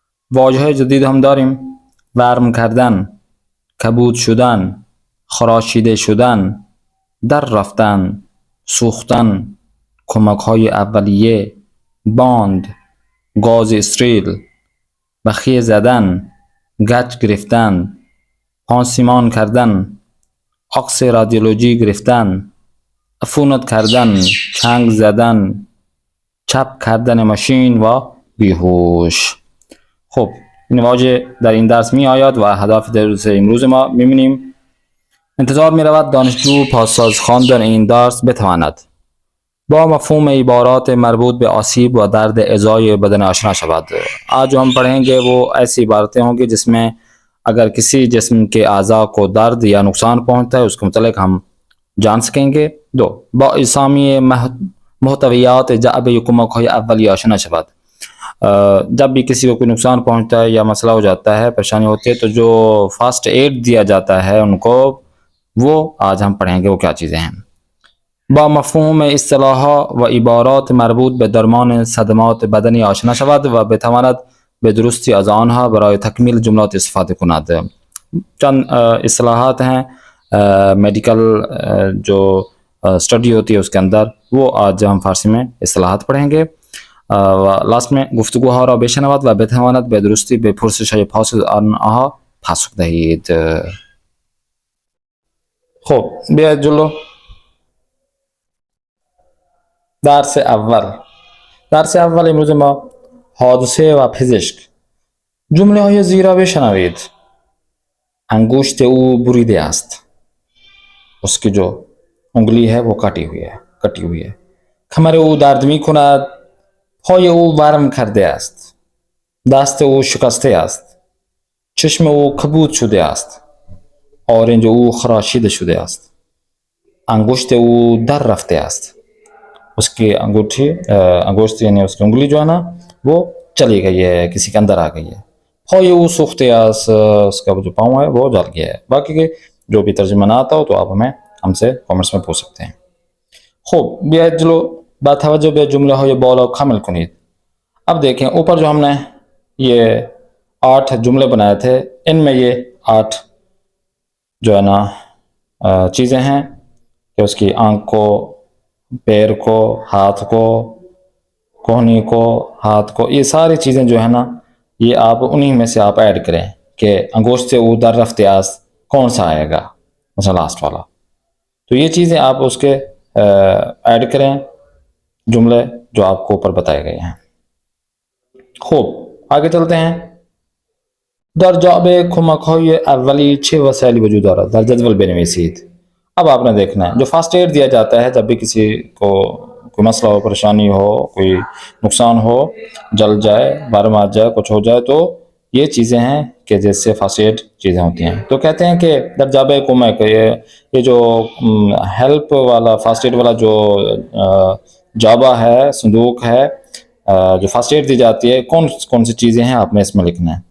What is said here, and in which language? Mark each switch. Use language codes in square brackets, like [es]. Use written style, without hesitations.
[fa] واژه‌های جدید هم داریم: ورم کردن، کبود شدن، خراشیده شدن، در رفتن، سوختن، کمک های اولیه، باند، گاز استریل، بخیه زدن، گچ گرفتن، پانسیمان کردن، عکس رادیولوژی گرفتن، عفونت کردن، چنگ زدن، چپ کردن ماشین و بیهوش. خب این واژه در این درس می آید و هدف درس امروز ما می‌بینیم. انتظار می رود دانشجو پاساز خواندن این درس بتواند با مفهوم عبارات مربوط به آسیب و درد اعضای بدن آشنا شود. [ur] آج ہم پڑھیں گے وہ ایسی عبارتیں ہوں گی جس میں اگر کسی جسم کے اعضاء کو درد یا نقصان پہنچتا ہے اس کے متعلق ہم جان سکیں گے. [fa] دو با اسامی محتویات جعب کمک های اولیه آشنا شود. [ur] جب بھی کسی کو کوئی نقصان پہنچتا ہے یا مسئلہ ہو جاتا ہے، پریشانی ہوتی ہے، تو جو فاسٹ ایڈ دیا جاتا ہے ان کو، وہ آج ہم پڑھیں گے وہ کیا چیزیں ہیں. [fa] با مفهوم اصطلاحات و عبارات مربوط به درمان صدمات بدنی آشنا شود و بتواند به درستی از آنها برای تکمیل جملات استفاده کند. [ur] چند اصطلاحات ہیں میڈیکل جو اسٹڈی ہوتی ہے اس کے اندر، وہ آج ہم فارسی میں اصطلاحات پڑھیں گے. و لاسٹ میں [fa] گفتگوها را بشنود و بتواند به درستی به پرسش‌های پاسخ آنها پاسخ دهید. خب بیاید جلو. درس اول امروز ما حادثه و پزشک. جمله های زیرا بشنوید. انگشت او بریده است. [ur] اس کی جو انگلی ہے وہ کٹی ہوئی ہے. [fa] کمر او درد می کند. پای او ورم کرده است. دست او شکسته است. چشم او کبود شده است. آرنج او خراشیده شده است. انگشت او در رفته است. [ur] اس کی انگوشت یعنی اس کی انگلی جو ہے نا وہ چلی گئی ہے، کسی کے اندر آ گئی ہے. [fa] پای او سوخته است، [ur] اس کا جو پاؤں ہے وہ جل گیا ہے. باقی کے جو بھی ترجمہ نہ آتا ہو تو آپ ہم سے کامنٹس میں پوچھ سکتے ہیں. [fa] خوب بیاید جلو. با توجه به جمله های بالا کامل کنید. [ur] اب دیکھیں اوپر جو ہم نے یہ 8 جملے بنائے تھے، ان میں یہ 8 جو ہے نا چیزیں ہیں کہ اس کی آنکھ کو، پیر کو، ہاتھ کو، کوہنی کو، ہاتھ کو، یہ ساری چیزیں جو ہے نا یہ آپ انہی میں سے آپ ایڈ کریں کہ انگوشت سے [fa] او در رفته است [ur] کون سا آئے گا، مثلا لاسٹ والا. تو یہ چیزیں آپ اس کے ایڈ کریں جملے جو آپ کو اوپر بتائے گئے ہیں. خوب آگے چلتے ہیں. [fa] در جعب کمک‌های اولی چه وسائلی وجود دارد؟ در جدول بنویسید. [ur] اب آپ نے دیکھنا ہے جو فرسٹ ایڈ دیا جاتا ہے جب بھی کسی کو کوئی مسئلہ ہو، پریشانی ہو، کوئی نقصان ہو، جل جائے، برم آ جائے، کچھ ہو جائے، تو یہ چیزیں ہیں کہ جیسے فرسٹ ایڈ چیزیں ہوتی ہیں. تو کہتے ہیں کہ [fa] در جعب کمک، [ur] یہ جو ہیلپ والا فرسٹ ایڈ والا جو جابہ ہے، صندوق ہے، جو فرسٹ ایڈ دی جاتی ہے، کون سی چیزیں ہیں آپ نے اس میں لکھنا ہے.